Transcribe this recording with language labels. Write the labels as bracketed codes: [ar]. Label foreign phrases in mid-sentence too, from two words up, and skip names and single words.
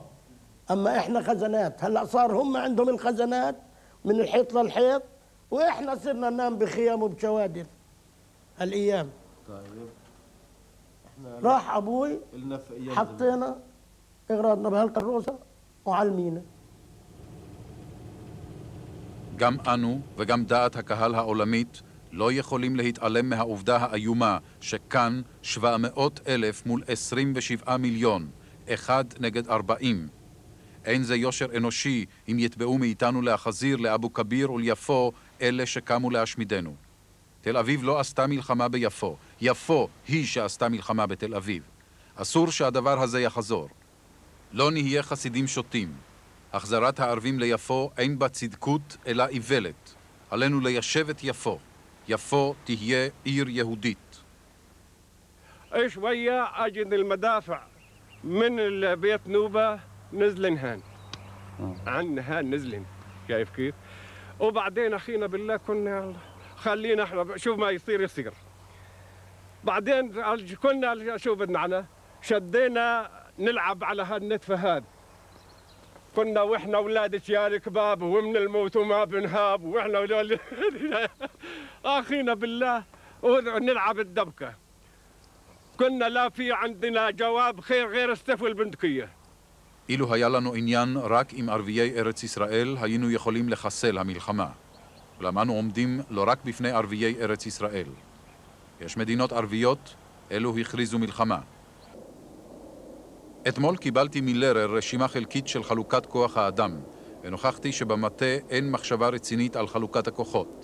[ar] أما إحنا خزانات. هلأ صار هم عندهم الخزانات من الحيط للحيط وإحنا صرنا ننام بخيام وبشوادر الأيام. طيب راح أبوي حطينا إغراضنا بهالكروسة وعلمينا. [he] גם אנו וגם דעת הקהל העולמית לא יכולים להתעלם מהעובדה האיומה שכאן 700,000 מול 27 מיליון, 1 נגד 40. אין זה יושר אנושי אם יתבעו מאיתנו להחזיר לאבו כביר וליפו אלה שקמו להשמידנו. תל אביב לא עשתה מלחמה ביפו, יפו היא שעשתה מלחמה בתל אביב. אסור שהדבר הזה יחזור. לא נהיה חסידים שוטים. החזרת הערבים ליפו אין בה צדקות אלא איוולת. עלינו ליישב את יפו. יפו תהיה עיר יהודית. [ar] شوية أجد المدافع من بيت نوبة نزلن هان عن هان نزلن شايف كيف وبعدين أخينا بالله كنا خلينا احنا شوف ما يصير بعدين كنا شو بدنا عنا شدينا نلعب على هالنتفة هاد كنا واحنا اولاد شيال كباب ومن الموت وما بنهاب واحنا اخينا بالله ونلعب الدبكه كنا لا في عندنا جواب خير غير السيف والبندقيه. [he] אילו היה לנו עניין רק עם ערביי ארץ ישראל, היינו יכולים לחסל המלחמה. אולם אנו עומדים לא רק בפני ערביי ארץ ישראל. יש מדינות ערביות, אלו הכריזו מלחמה. אתמול קיבלתי מלרר רשימה חלקית של חלוקת כוח האדם, ונוכחתי שבמטה אין מחשבה רצינית על חלוקת הכוחות.